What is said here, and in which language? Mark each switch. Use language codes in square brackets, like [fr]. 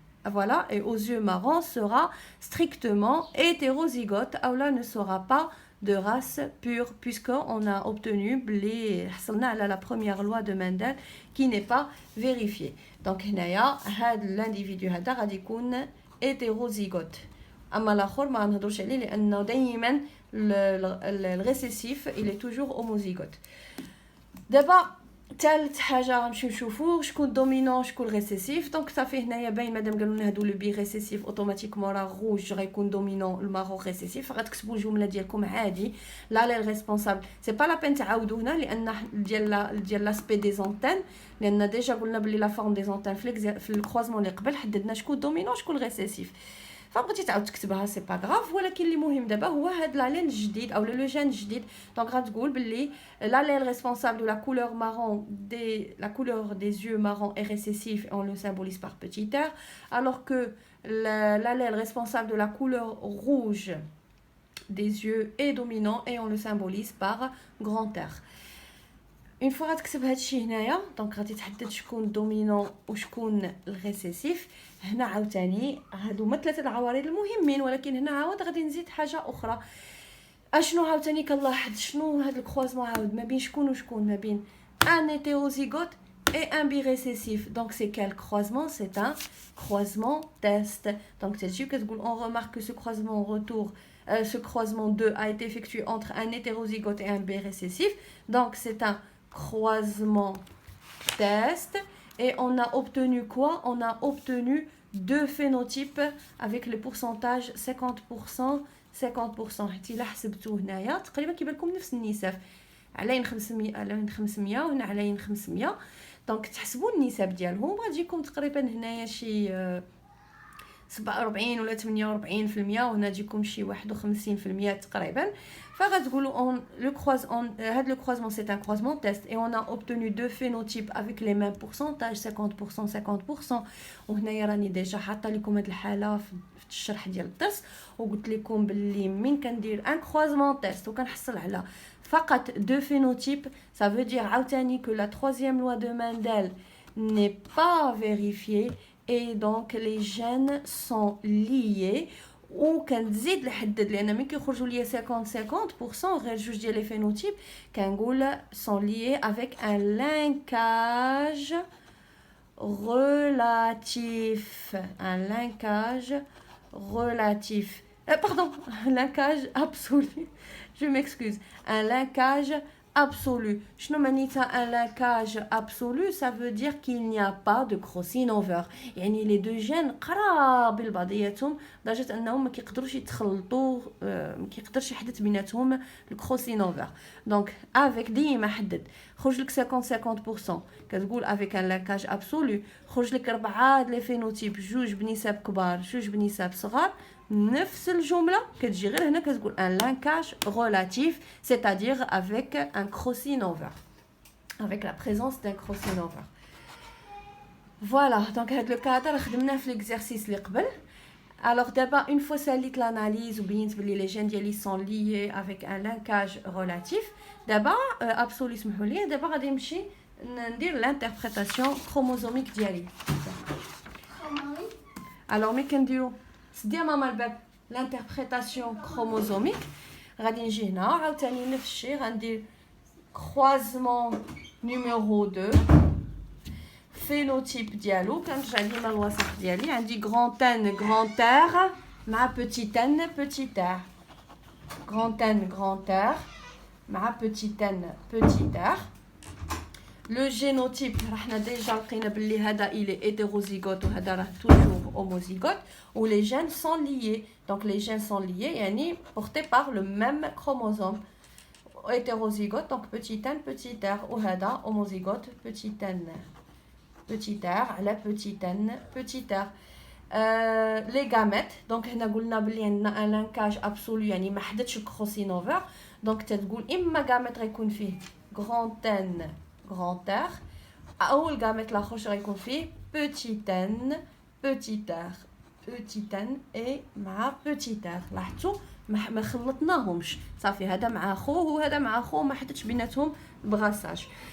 [fr] Voilà, et aux yeux marrons sera strictement hétérozygote ou là ne sera pas de race pure puisqu'on a obtenu la première loi de Mendel qui n'est pas vérifiée. Donc l'individu [ar] هذا غادي يكون [fr] hétérozygote. [ar] اما الاخر ما نهضرش عليه لانه دائما الريسيسيف [fr] il est toujours homozygote. [ar] دابا ثالث حاجه غنمشيو نشوفوا شكون دومينون شكون ريسيسيف. دونك صافي هنايا باين مادام قالوا لنا هادو لو بي ريسيسيف اوتوماتيكمون راه روج غيكون دومينون المارون ريسيسيف. غتكتبوا الجمله ديالكم عادي لا لي ريسبونسابل سي با لا بين تعاودوا هنا لان ديال لاسبي دي زونتين لان ديجا قلنا بلي لا فورم دي زونتين في الكروزمون اللي قبل حددنا شكون دومينون شكون ريسيسيف. فبغيتي تعاود تكتبها سي با غراف ولكن اللي مهم دابا هو هاد لالين الجديد او لو جين الجديد. دونك غتقول باللي [fr] l'allèle responsable de la couleur marron la couleur des yeux marron est récessif et on le symbolise par petit r alors que l'allèle responsable de la couleur rouge des yeux est dominant et on le symbolise par grand R. [ar] اون فوا غتكتب هادشي هنايا دونك غادي تحدد شكون دومينون وشكون الريسيسيف. هنا عاوتاني هادو هما ثلاثه العوارض المهمين ولكن هنا عاود غادي نزيد حاجه اخرى. اشنو عاوتاني كنلاحظ شنو هاد الكروزمون عاود ما بين شكون وشكون ما بين ان هيتيروزيغوت [fr] et un birécessif. Donc c'est quel croisement? C'est un croisement test. Donc c'est sûr que on remarque que ce croisement retour ce croisement 2 a été effectué entre un hétérozygote et un B récessif. Donc, c'est un croisement test. Et on a obtenu quoi? On a obtenu deux phénotypes avec le pourcentage 50%. [ar] 50% حتى إلا حسبتوه هنايا تقريبا كيبان لكم نفس النسب علين 500 علين 500 وهنا علين 500. دونك تحسبوا النسب ديالهم غتجيكم تقريبا هنايا شي 47 ولا 48% وهنا تجيكم شي 51% تقريبا. فغتقولوا هاد لو [fr] croisement c'est un croisement test et on a obtenu deux phénotypes avec les mêmes pourcentages 50% 50%. [ar] وهنايا راني ديجا حاطه لكم هاد الحاله في الشرح ديال الدرس وقلت لكم باللي من كندير ان [fr] croisement test [ar] وكنحصل على فقط [fr] deux phénotypes, ça veut dire عاوتاني que la troisième loi de Mendel n'est pas vérifiée et donc les gènes sont liés. [ar] وكنزيد نحدد لان ملي كيخرجوا ليا 50% غير جوج ديال لي فينوتيب كنقول [fr] sont liés avec un linkage relatif. Un linkage relatif. Pardon, linkage absolu. Je m'excuse. Un linkage absolu. [ar] شنو معناتها [fr] un linkage absolu? Ça veut dire qu'il n'y a pas de crossing over. [ar] يعني [fr] les deux gènes [ar] قراب لبعضياتهم لدرجه انهم ما كيقدروش يتخلطوا ما كيقدرش يحدث بيناتهم الكروسين اوفر. دونك افيك ديما حدد خرج لك 50% كتقول افيك ان لاكاج ابسولو خرج لك 4 لي فينوتيب جوج بنسب كبار جوج بنسب صغار نفس الجمله كتجي غير هنا كتقول ان لاكاج [fr] relatif, c'est-à-dire avec un crossing over, [ar] avec la présence d'un crossing over. [fr] Voilà, donc [ar] هاد لو كادر خدمناه في l'exercice اللي قبل. [fr] Alors d'abord, une fois ساليت l'analyse [ar] وبينت بلي [fr] les gènes ديالي sont liés avec un linkage relatif. D'abord, absolu [ar] سمحوا لي, [fr] d'abord غادي نمشي ندير l'interprétation chromosomique ديالي. Alors ملي كنديرو سدي ماما الباب l'interprétation chromosomique غادي نجي هنا عاوتاني نفس الشيء غندير croisement numéro 2 phénotype ديالو كنرجع ديما الوسط ديالي عندي grand N grand R مع petit n petit r grand N grand R مع petit n petit r. Le génotype [ar] راحنا ديجا لقينا باللي هذا [fr] il est hétérozygote وهذا راه toujours homozygote où les gènes sont liés. Donc les gènes sont liés يعني portés par le même chromosome. Hétérozygote donc petit n petit r [ar] وهذا [fr] homozygote petit n petit r على petit n petit r. Les gamètes donc [ar] هنا قلنا بلي عندنا [fr] un linkage absolu [ar] يعني ما حدثش الكروسين اوفر. دونك تتقول اما gamète غيكون فيه grand n grand R او الجاميت الاخر غيكون فيه petit n petit r petit n et مع petit r. لاحظتوا ما خلطناهمش صافي هذا مع اخوه وهذا مع اخوه ما حدثش بيناتهم البغاساج.